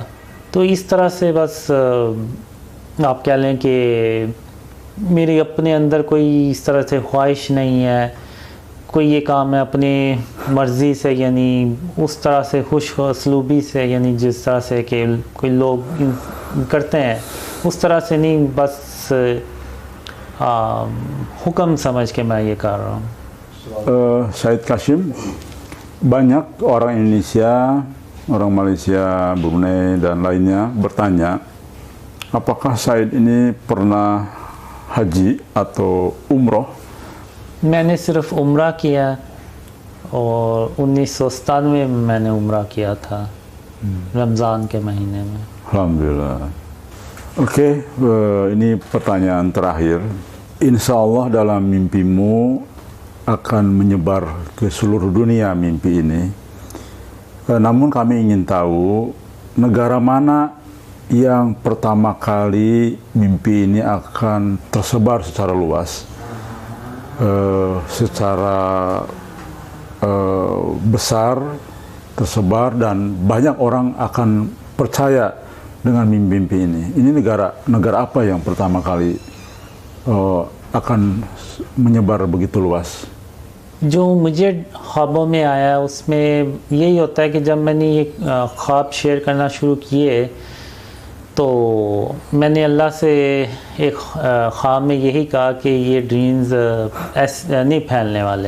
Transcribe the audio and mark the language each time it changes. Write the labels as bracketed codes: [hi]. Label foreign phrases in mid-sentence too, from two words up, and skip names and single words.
[hi] तो इस तरह से बस आप कह लें कि मेरे अपने अंदर कोई इस तरह से ख्वाहिश नहीं है, कोई ये काम है अपने मर्ज़ी से, यानी उस तरह से खुश असलूबी से, यानी जिस तरह से कि कोई लोग करते हैं उस तरह से नहीं, बस हुक्म समझ के मैं ये कर रहा हूँ। [id] Said Qasim, banyak orang Indonesia, orang Malaysia, Brunei dan lainnya bertanya, apakah Said ini pernah haji atau umroh? [hi] मैंने सिर्फ उम्रा किया और 1997 में मैंने उम्रा किया था रमज़ान के महीने में। Alhamdulillah. [id] Oke, ini pertanyaan terakhir. [ar] إن شاء الله [id] dalam mimpimu akan menyebar ke seluruh dunia mimpi ini. Namun kami ingin tahu negara mana yang pertama kali mimpi ini akan tersebar secara luas, secara besar tersebar, dan banyak orang akan percaya dengan mimpi-mimpi ini. Ini negara apa yang pertama kali akan menyebar begitu luas? [hi] जो मुझे ख्वाबों में आया उसमें यही होता है कि जब मैंने ये ख्वाब शेयर करना शुरू किए तो मैंने अल्लाह से एक ख्वाब में यही कहा कि ये ड्रीम्स ऐसे नहीं फैलने वाले।